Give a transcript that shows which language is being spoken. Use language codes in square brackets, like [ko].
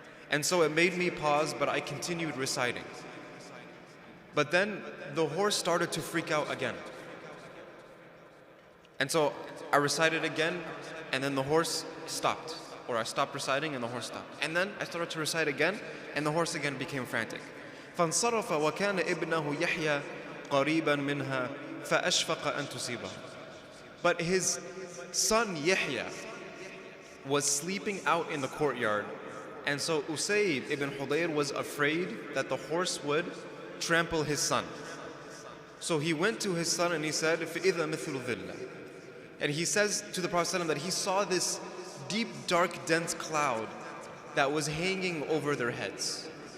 [en] And so it made me pause, but I continued reciting. But then the horse started to freak out again. And so I recited again, and then the horse stopped. Or I stopped reciting and the horse stopped. And then I started to recite again, and the horse again became frantic. [ar] فانصرف وكان ابنه يحيى قريبا منها فأشفق أن تصيبه. [en] But his son Yahya was sleeping out in the courtyard, and so Usayd ibn Hudayr was afraid that the horse would trample his son. So he went to his son and he said, [ar] فإذا مثل ظل. [en] And he says to the Prophet ﷺ that he saw this deep, dark, dense cloud that was hanging over their heads.